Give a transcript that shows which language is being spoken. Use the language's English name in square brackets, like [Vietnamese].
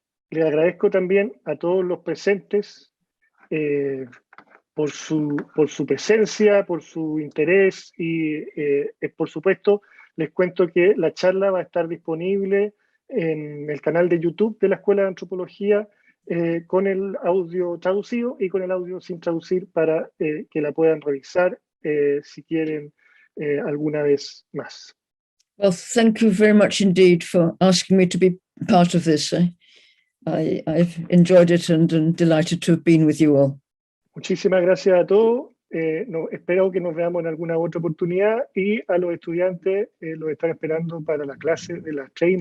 [Spanish] Le agradezco también a todos los presentes por su presencia, por su interés y, por supuesto, les cuento que la charla va a estar disponible en el canal de YouTube de la Escuela de Antropología con el audio traducido y con el audio sin traducir para que la puedan revisar si quieren alguna vez más. [English] Well, thank you very much indeed for asking me to be part of this. I've enjoyed it and delighted to have been with you all. [Spanish] Muchísimas gracias a todos. espero que nos veamos en alguna otra oportunidad, y a los estudiantes los están esperando para la clase de las 3:30.